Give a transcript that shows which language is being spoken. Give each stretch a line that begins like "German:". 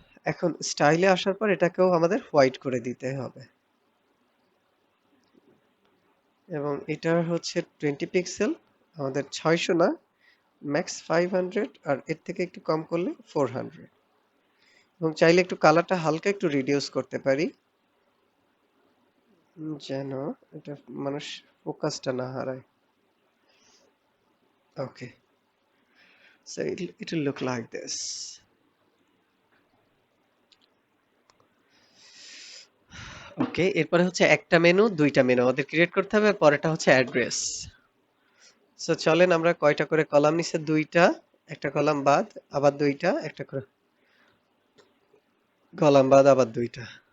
Bangla: এখন স্টাইলে আসার পর এটাকেও আমাদের হোয়াইট করে দিতে হবে, এবং এটা হচ্ছে 20 পিক্সেল। আমাদের 600 না, ম্যাক্স 500, আর এর থেকে একটু কম করলে 400। এবং চাইলে একটু কালারটা হালকা একটু রিডিউস করতে পারি, যেন এটা মানুষ ফোকাসটা না হারায়।
English: Okay, so it will look like this.
Bangla: ওকে, এরপরে হচ্ছে একটা মেনু, দুইটা মেনু আমাদের ক্রিয়েট করতে হবে, আর পরেরটা হচ্ছে অ্যাড্রেস। সো চলেন আমরা কয়টা করে কলাম নিচে, দুইটা, একটা কলাম বাদ, আবার দুইটা, একটা করে কলাম বাদ, আবার দুইটা।